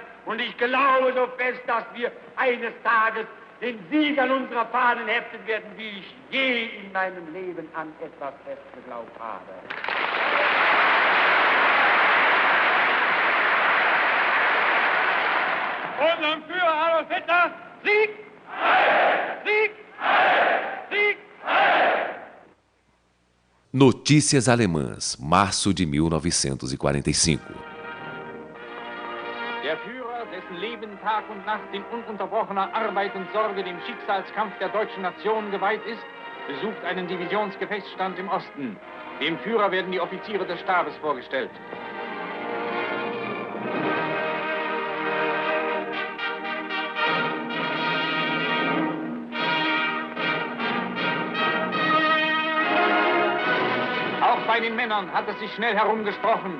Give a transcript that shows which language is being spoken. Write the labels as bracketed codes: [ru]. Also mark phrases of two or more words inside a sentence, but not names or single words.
[de] Und ich glaube so fest, dass wir eines Tages den Sieg an unserer Fahnen heften werden, wie ich je in meinem Leben an etwas fest geglaubt habe. Unserem Führer Adolf Hitler, Sieg! Sieg! Sieg! [pt] Notícias Alemãs, março de 1945. [de] Der Führer, dessen Leben Tag und Nacht in ununterbrochener Arbeit und Sorge dem Schicksalskampf der deutschen Nation geweiht ist, besucht einen Divisionsgefechtsstand im Osten. Dem Führer werden die Offiziere des Stabes vorgestellt. Auch bei den Männern hat es sich schnell herumgesprochen.